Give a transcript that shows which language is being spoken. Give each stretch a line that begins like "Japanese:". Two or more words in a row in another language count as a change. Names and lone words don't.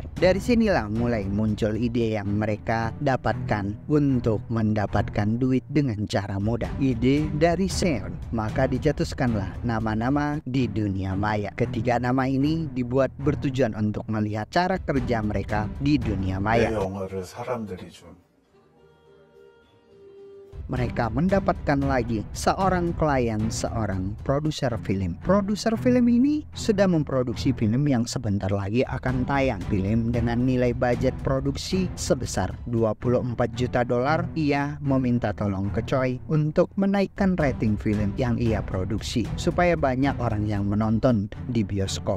Indonesian: Dari sinilah mulai muncul ide yang mereka dapatkan untuk mendapatkan duit dengan cara mudah. Ide dari Seon, maka dicetuskanlah nama-nama di dunia maya. Ketiga nama ini dibuat bertujuan untuk melihat cara kerja mereka di dunia maya.
Korean: 내 영어를 사람들이 좀
Indonesian: mereka mendapatkan lagi seorang klien, seorang produser film. Produser film ini sudah memproduksi film yang sebentar lagi akan tayang. Film dengan nilai budget produksi sebesar 24 juta dolar. Ia meminta tolong ke Choi untuk menaikkan rating film yang ia produksi supaya banyak orang yang menonton di bioskop.